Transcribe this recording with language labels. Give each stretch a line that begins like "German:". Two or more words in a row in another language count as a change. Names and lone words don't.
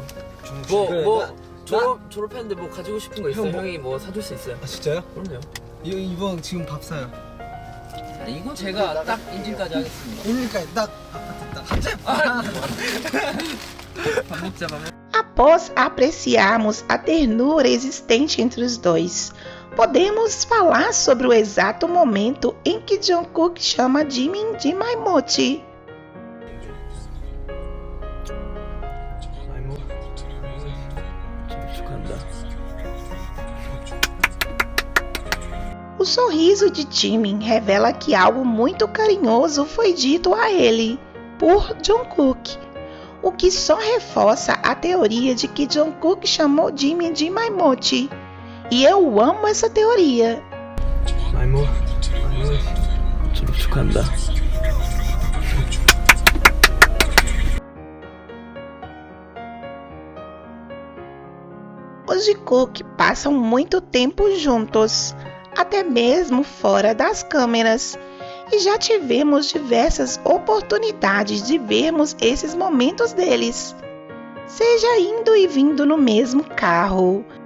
Korean: 그래, 졸업했는데 뭐 가지고 싶은 거 있어요? 형 뭐- 형이 뭐 사줄 수 있어요? 아 진짜요? 그럼요. 이번 지금 밥 사요. 이거 제가 딱 인증까지 하겠습니다. 그러니까 딱 밥 먹자 밥 먹자.
Portuguese: Após apreciarmos a ternura existente entre os dois, podemos falar sobre o exato momento em que Jungkook chama Jimin de Maimochi.
Korean: 축하합니다.
Portuguese: O sorriso de Jimin revela que algo muito carinhoso foi dito a ele por Jungkook, o que só reforça a teoria de que Jungkook chamou Jimin de Maimochi. E eu amo essa teoria.
Korean: 졸업 축하합니다.
Portuguese: Os Jikook passam muito tempo juntos, até mesmo fora das câmeras, e já tivemos diversas oportunidades de vermos esses momentos deles, seja indo e vindo no mesmo carro,